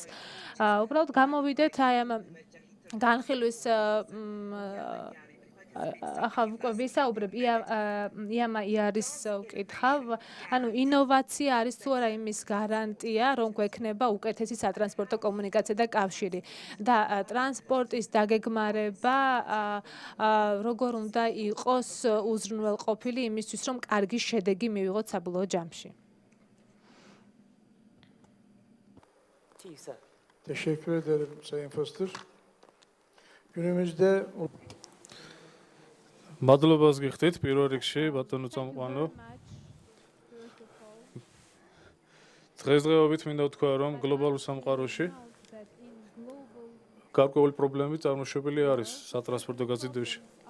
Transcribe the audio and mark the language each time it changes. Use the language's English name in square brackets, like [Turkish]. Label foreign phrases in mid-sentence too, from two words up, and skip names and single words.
[Georgian] უბრალოდ გამოვიდეთ აი ამ განხილვის ახლა უკვე ვისაუბრებ იარის უკითხავ, ანუ ინოვაცია არის თუ არა იმის გარანტია, რომ გვექნება უკეთესი სატრანსპორტო კომუნიკაცია და კავშირი და ტრანსპორტის დაგეგმარება როგორ უნდა იყოს უზრუნველყოფილი იმისთვის, რომ კარგი შედეგი მივიღოთ საბოლოო ჯამში. [Turkish] Teşekkür ederim Sayın Foster. Günümüzde [Georgian] მადლობას გიხდით პირველ რიგში ბატონო წამყვანო. დღესდღეობით მინდა ვთქვა, რომ გლობალურ სამყაროში გარკვეული პრობლემები წარმოშობილი არის სატრანსპორტო გაზიდვებში.